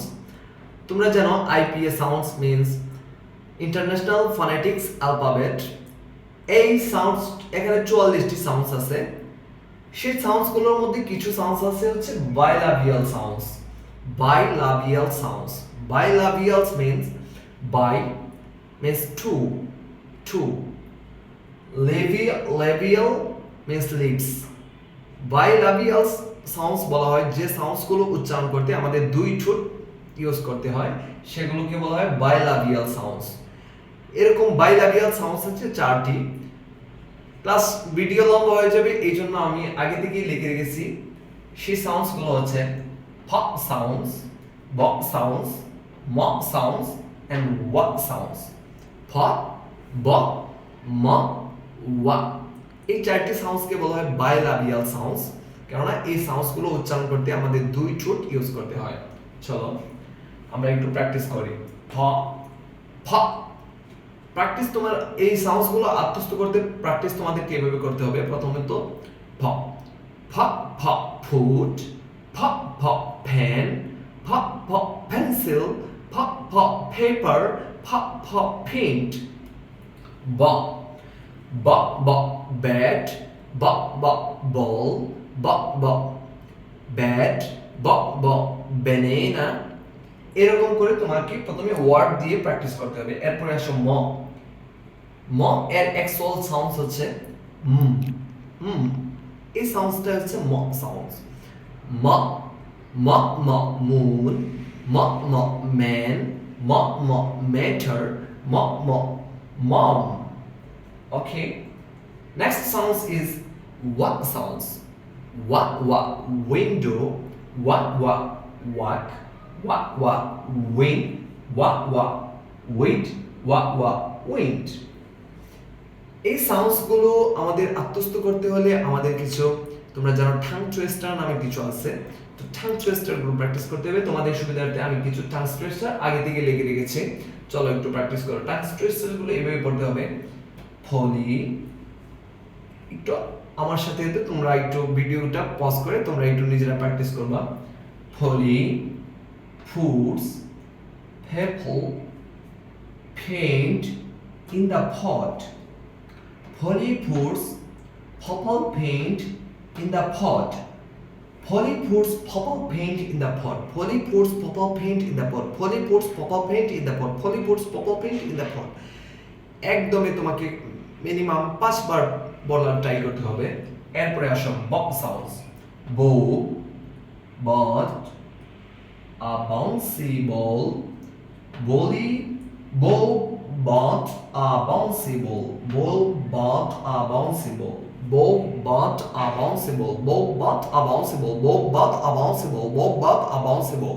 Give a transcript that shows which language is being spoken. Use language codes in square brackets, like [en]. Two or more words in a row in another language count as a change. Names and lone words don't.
[bn] তোমরা জানো [en] IPA sounds means International Phonetics Alphabet. [bn] এই সাউন্ডস এখানে 44টি সাউন্ডস আছে। সেই সাউন্ডসগুলোর মধ্যে কিছু সাউন্ডস আছে হচ্ছে [en] bilabial sounds. bilabial sounds bilabials means bi means two. Labial means lips. Bilabial sounds [bn] বলা হয় যে সাউন্ডস গুলো উচ্চারণ করতে আমাদের দুই ঠোঁট ইউজ করতে হয়, সেগুলোকে বলা হয় [en] bilabial sounds. [bn] এরকম [en] bilabial sounds [bn] হচ্ছে 4টি। প্লাস ভিডিও লম্বা হয়ে যাবে, এই জন্য আমি আগে থেকেই লিখে রেখেছি। সেই সাউন্ডস গুলো হচ্ছে ফ সাউন্ডস, ব সাউন্ডস, ম [en] sounds and [bn] ওয়া সাউন্ডস। ফ, ব, ম, ওয়া, এই 4টি সাউন্ডসকে বলা হয় [en] bilabial sounds, [bn] কেননা এই সাউন্ডসগুলো উচ্চারণ করতে আমাদের দুই ঠোঁট ইউজ করতে হয়। চলো আমরা একটু প্র্যাকটিস করি। ফ, ফ। প্র্যাকটিস তোমার এই সাউন্ডসগুলো আত্মস্থ করতে প্র্যাকটিস তোমাদেরকে এভাবে করতে হবে। প্রথমে তো ফ, ফ, ফ ফুট, ফ, ফ পেন, ফ, ফ পেন্সিল, ফ, ফ পেপার, ফ, ফ paint. ব, ব, ব bat, ব, ব ball, ব, ব bat, ব, ব banana। এরকম করে তোমাকে প্রথমে ওয়ার্ড দিয়ে প্র্যাকটিস করতে হবে। এরপরে আসো ম। ম এর অ্যাকচুয়াল সাউন্ডস হচ্ছে এই সাউন্ডসটা হচ্ছে ম সাউন্ডস। ম, ম, ম moon, ম, ম man, ম, ম matter, ম, ম mom. [en] Okay. Next sounds is what sounds. What window, what walk, what wing, what wind, what wind. [bn] এই সাউন্ডস গুলো আমাদের আত্মস্থ করতে হলে আমাদের কিছু, তোমরা জানো [en] tongue twister [bn] নামে কিছু আছে, তো [en] tongue twister [bn] গুলো প্র্যাকটিস করতে হবে। তোমাদের সুবিধার্থে আমি কিছু [en] tongue twister [bn] আগে থেকে লিখে রেখেছি, চলো একটু প্র্যাকটিস করো। [en] tongue twister [bn] গুলো এভাবে পড়তে হবে। ফলি, একটু আমার সাথে তোমরা একটু ভিডিওটা পজ করে তোমরা একটু নিজেরা প্র্যাকটিস করবা। [en] Polly, puts, purple, paint in the pot. Polly puts purple paint in the pot. Polly puts purple paint in the pot. Polly puts purple paint in the pot. Polly puts purple paint in the pot. Polly puts purple paint in the pot. [bn] একদমই তোমাকে মিনিমাম 5 বার বলার ট্রাই করতে হবে। এরপরে আসো ব সাউন্ডস। [en] বো, বট, a bouncy ball, bowly, bow, bought a bouncy ball, bow bought a bouncy ball, bow bought a bouncy ball, bow bought a bouncy ball, bow bought a bouncy ball, bow bought a bouncy ball.